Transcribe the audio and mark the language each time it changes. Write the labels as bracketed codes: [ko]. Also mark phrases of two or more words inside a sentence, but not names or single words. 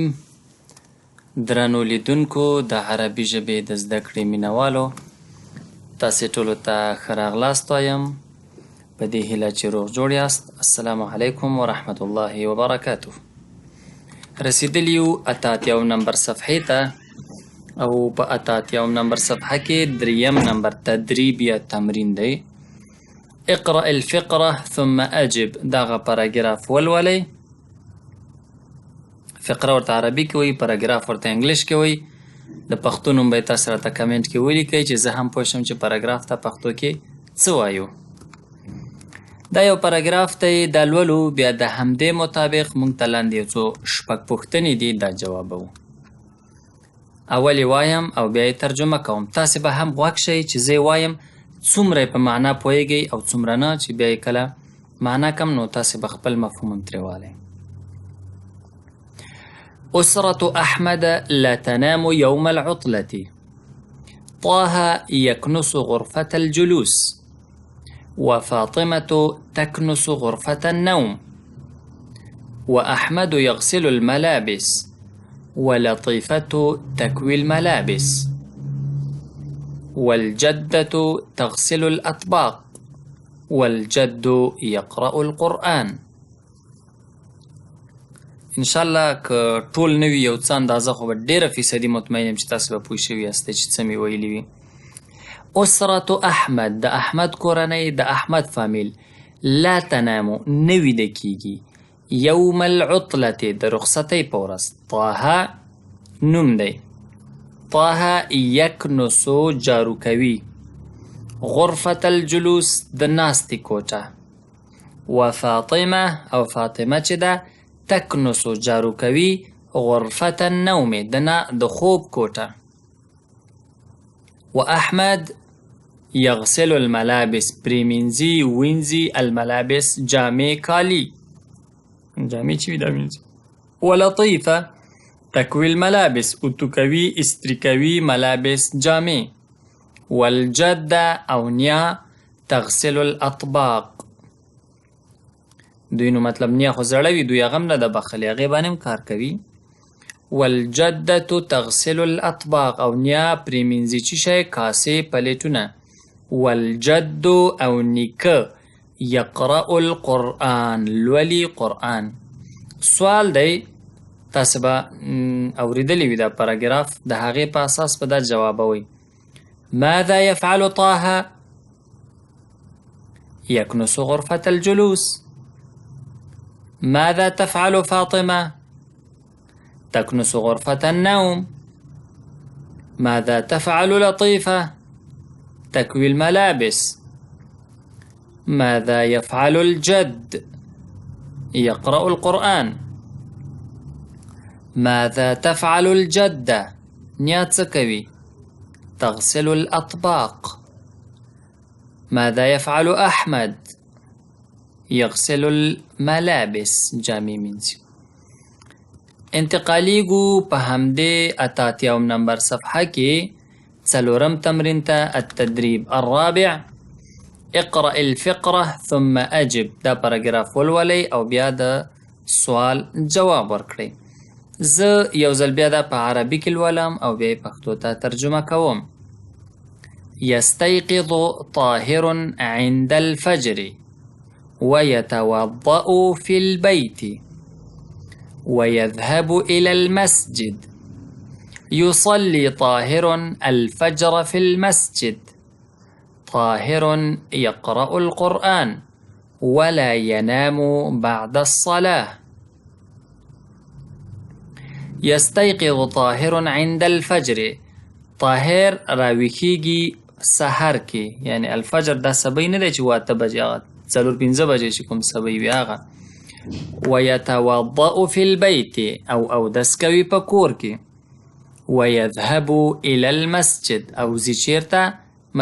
[ps] درنو لیدونکو د عربي ژبې د زده کړې مینوالو، تاسې ټولو ته ښه راغلاست وایم په دې هیله چې روغ جوړ یاست. [ar] السلام علیکم ورحمت الله وبرکاته. [ps] رسیدلی یو 88 نمبر صفحې ته، او په 88 نمبر صفحه کې 3 نمبر تدریب یا تمرین دی. [ar] اقرأ الفقره ثم اجب. [ps] دغه پاراګراف ولولئ. فقره ورته عربي کې وایي، پاراګراف ورته انګلیش کې وایي. د پښتو نوم به یې تاسو راته کمنټ کې ولیکئ چې زه هم پوه شم چې پاراګراف ته پښتو کې څه وایو. دا یو پاراګراف دی، دا لولو. بیا د همدې مطابق موږ ته لاندې یو څو شپږ پوښتنې دي، دا جوابوو. اول یې وایم او بیا یې ترجمه کوم. تاسې به هم غوږ شئ چې زه یې وایم څومره یې په معنا پوهیږئ او څومره نه، چې بیا یې کله معنا کم نو تاسې به خپل مفهوم هم ترې والئ. [ar] أسرة أحمد لا تنام يوم العطلة. طه يكنس غرفة الجلوس، وفاطمة تكنس غرفة النوم، وأحمد يغسل الملابس، ولطيفة تكوي الملابس، والجدة تغسل الأطباق، والجد يقرأ القرآن. [ps] انشاءالله که ټول نه وي یو څه اندازه، خو به ډېره فیصدي مطمئن یم چې تاسو به پوه شوي یاستئ چې څه مې ویلي وي. [ar] اسرة احمد، [ps] د احمد کورنۍ، د احمد فامیل. [ar] لا تنامو، [ps] نه ویده کېږي. [ar] یوم العطلة، [ps] د رخصتۍ په ورځ. طه نوم دی. طه یکنسو، جارو کوي. [ar] غرفة الجلوس، [ps] د ناستې کوټه. وفاطمه، او فاطمه چې ده، تکنسو، جارو کوي. [ar] غرفة النوم، [ps] د خوب کوټه. [ar] و احمد یغسل الملابس، [ps] پریمینځي، وینځي. الملابس، جامې، کالي. جامې چې وي دا وینځي. [ar] ولطیفه تکوي الملابس، [ps] اوتو کوي، استری کوي. ملابس، جامې. [ar] والجده، [ps] او نیا، [ar] تغسل الاطباق. [ps] دوی نو مطلب نیا خو زړه وي، دوی هغه هم نه ده بخلې، هغې باندې هم کار کوي. [ar] والجدة تغسل الاطباق، [ps] او نیا پرېمینځي چې شی، کاسې، پلیټونه. والجد، او نیکه، [ar] یقرأ القرآن، [ps] لولي قرآن. سوال دی، تاسو به اوریدلی وي دا پاراګراف، د هغې په اساس به دا جوابوئ. [ar] ماذا يفعل طه؟ يكنس غرفة الجلوس. ماذا تفعل فاطمة؟ تكنس غرفة النوم. ماذا تفعل لطيفة؟ تكوي الملابس. ماذا يفعل الجد؟ يقرأ القرآن. ماذا تفعل الجدة؟ نيات سكوي، تغسل الأطباق. ماذا يفعل أحمد؟ یغسل الملابس، [ps] جامې مینځي. انتقالیږو په همدې 88 نمبر صفحه کې 4 تمرین ته. [ar] التدریب الرابع. اقرأ الفقره ثم اجب. [ps] دا پاراګراف ولولئ او بیا د سوال جواب ورکړئ. زه یو ځل بیا دا په عربي کې لولم او بیا یې پښتو ته ترجمه کوم. [ar] یستیقظ طاهر عند الفجر، ويتوضأ في البيت، ويذهب إلى المسجد. يصلي طاهر الفجر في المسجد. طاهر يقرأ القرآن، ولا ينام بعد الصلاة. يستيقظ طاهر عند الفجر. [ps] طاهر راویکیږي سحر کې، یعنی الفجر دا سبی نه دی چې 8 بجې، 4-5 بجې چې کوم سبی وي هغه. [ar] ويتوضأ في البيت، [ps] او اودس کوي په کور کې. [ar] ويذهب إلى المسجد، [ps] او ځي چیرته؟